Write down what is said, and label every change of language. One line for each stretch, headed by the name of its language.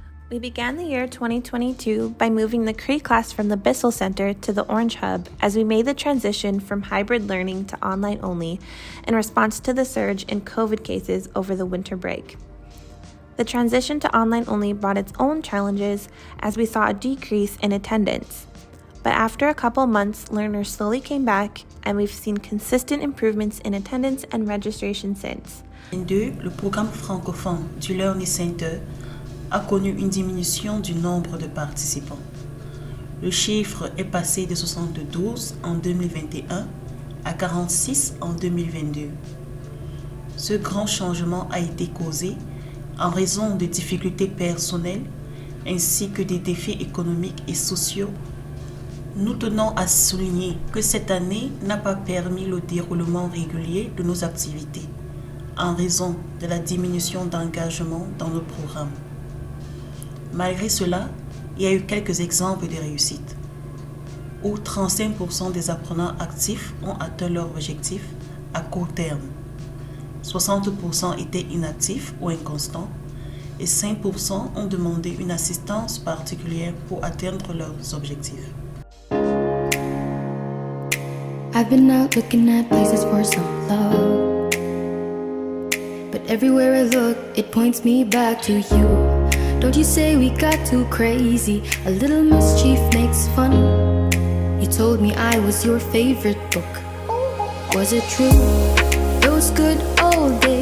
English: We began the year 2022 by moving the Cree class from the Bissell Center to the Orange Hub as we made the transition from hybrid learning to online only in response to the surge in COVID cases over the winter break. The transition to online only brought its own challenges as we saw a decrease in attendance. But after a couple months, learners slowly came back, and we've seen consistent improvements in attendance and registration since.
French: En 2, le programme francophone du Learning Center a connu une diminution du nombre de participants. Le chiffre est passé de 72 en 2021 à 46 en 2022. Ce grand changement a été causé en raison de difficultés personnelles ainsi que des défis économiques et sociaux Nous tenons à souligner que cette année n'a pas permis le déroulement régulier de nos activités en raison de la diminution d'engagement dans nos programmes. Malgré cela, il y a eu quelques exemples de réussite, où 35% des apprenants actifs ont atteint leur objectif à court terme, 60% étaient inactifs ou inconstants, et 5% ont demandé une assistance particulière pour atteindre leurs objectifs.
English: I've been out looking at places for some love, but everywhere I look, it points me back to you. Don't you say we got too crazy? A little mischief makes fun. You told me I was your favorite book. Was it true? Those good old days.